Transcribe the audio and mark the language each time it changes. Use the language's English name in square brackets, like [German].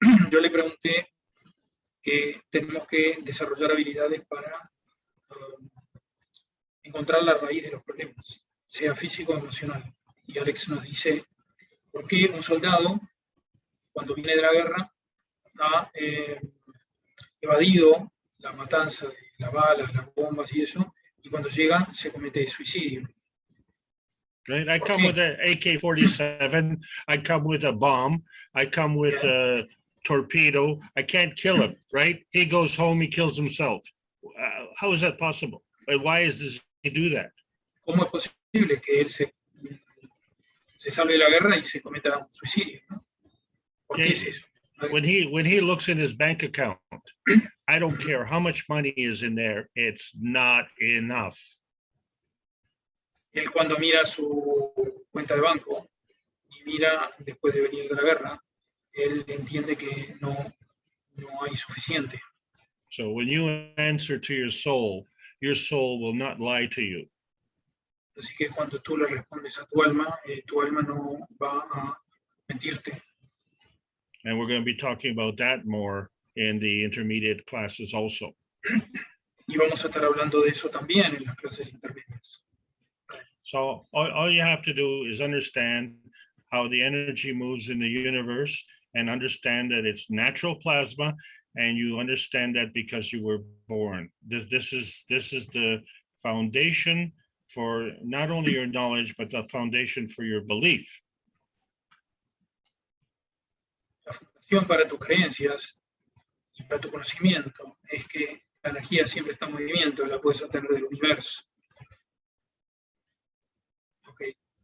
[Spanish] Yo le pregunté que tenemos que desarrollar habilidades para encontrar la raíz de los problemas, sea físico o emocional. Y Alex nos dice, ¿por qué un soldado, cuando viene de la guerra, ha evadido la matanza de las balas, las bombas y eso, y cuando llega se comete suicidio? [English] Right? I come with an AK-47, I come with a bomb, I come with a torpedo. I can't kill him, right? He goes home, he kills himself. How is that possible? Why does he do that? [Spanish] ¿Cómo es posible que él se salve de la guerra y se cometa un suicidio? ¿No? ¿Por qué es eso? [English] When he looks in his bank account, I don't care how much money is in there, it's not enough. [Spanish] Él cuando mira su cuenta de banco y mira después de venir de la guerra, él entiende que no hay suficiente. [English] So when you answer to your soul will not lie to you. [Spanish] Así que cuando tú le respondes a tu alma no va a mentirte. [English] And we're going to be talking about that more in the intermediate classes also. [Spanish] Y vamos a estar hablando de eso también en las clases intermedias. [English] So all you have to do is understand how the energy moves in the universe and understand that it's natural plasma, and you understand that because you were born. This is the foundation for not only your knowledge, but the foundation for your belief. [Spanish] La fundación para tus creencias y para tu conocimiento es que la energía siempre está en movimiento, la puedes obtener del universo. [English] Okay.